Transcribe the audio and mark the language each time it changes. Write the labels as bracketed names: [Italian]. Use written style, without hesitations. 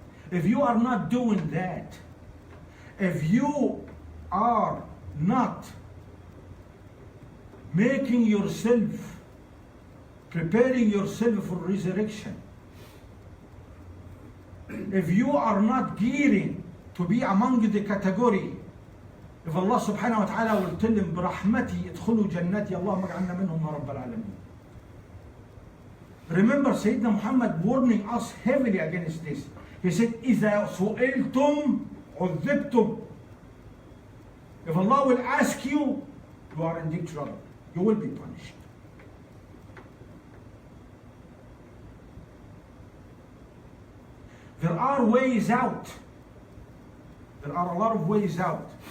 [English] If you are not doing that, if you are not making yourself, preparing yourself for resurrection, if you are not gearing to be among the category, if Allah subhanahu wa ta'ala will tell him, [Arabic] برحمتي ادخلوا جنتي اللهم اجعلنا منهم يا رب العالمين. [English] Remember Sayyidina Muhammad warning us heavily against this. [Arabic] He said, إذا سئلتم عذبتم. [English] If Allah will ask you, you are in deep trouble. You will be punished. There are ways out. There are a lot of ways out.